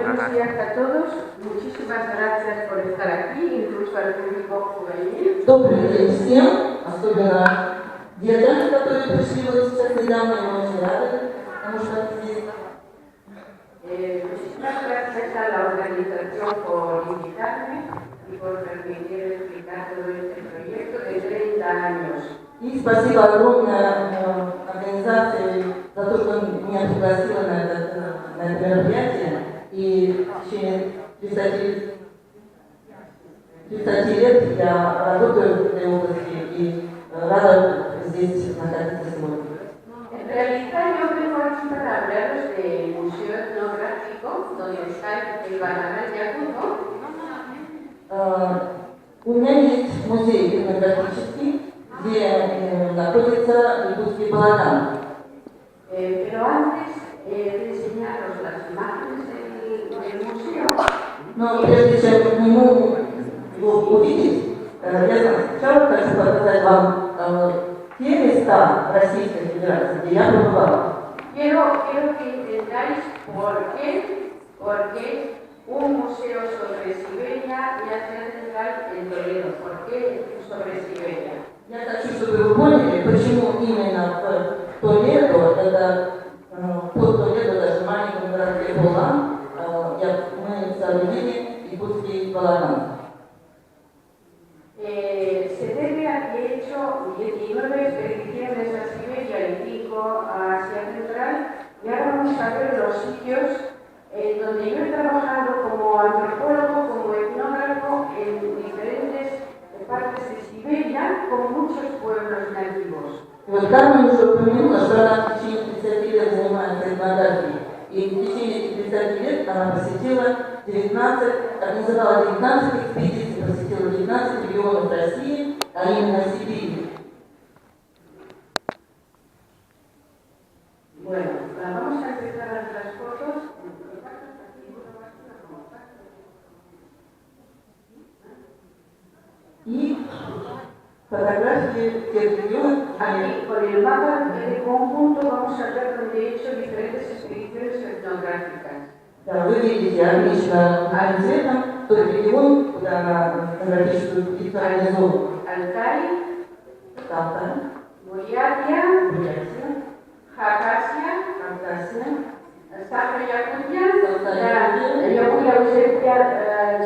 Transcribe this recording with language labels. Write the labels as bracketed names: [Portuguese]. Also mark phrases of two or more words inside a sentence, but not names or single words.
[Spanish] días a todos. Muchísimas gracias por estar aquí, incluso al público juvenil. [Russian] Добрый день всем, особенно детям, которые пришли вот сейчас недавно, и мы очень рады, потому что они здесь. [Spanish] Muchísimas gracias a la organización por invitarme y por permitir explicar todo este proyecto de 30 años. [Russian] И спасибо огромное организации за то, что меня пригласила на это мероприятие. И в течение 30 лет я работаю в этой области и рада здесь находиться сегодня. [Spanish] En realidad yo vengo aquí para hablaros del Museo Etnográfico, donde está el Bananal Yacuto. [Russian] У меня есть музей этнографический, где находится якутский балаган. [Spanish] Pero antes de enseñaros las imágenes del museo, [Russian] Но прежде чем к нему его увидеть, я сначала хочу показать вам те места в Российской Федерации, где я побывала. [Spanish] quiero que entendáis por qué un museo sobre Siberia y Asia Central en Toledo. ¿Por qué sobre Siberia? [Russian] Я хочу, чтобы вы поняли, почему именно в Толедо, это под Толедо, даже в маленьком городке Булан, мы соорудили якутский балаган. [Spanish] Se debe a que he hecho 19 expediciones a Siberia y 5 a Asia Central, y ahora vamos a ver los sitios donde yo he trabajado como antropólogo, como etnógrafo en diferentes partes de Siberia con muchos pueblos nativos. [Russian] И вот Кармен уже упомянула, что она в течение 30 лет занимается этнографией. И в течение 30 лет она организовала 19 экспедиций, посетила 19 регионов России, а именно Сибири. [Spanish] Bueno, vamos a empezar las fotos. [Russian] И фотографии тех регионов, [Spanish] Aquí, con el mapa de conjunto, vamos a ver donde he hecho diferentes expediciones etnográficas. [Russian] да, вы видите отлично цветом тот регион, куда она фотографическую экспедицию организовала. [Spanish] Altai, [Russian] Алтай, Бурятия, Бурятия, Хакасия, Сахар-Якутия, Якутия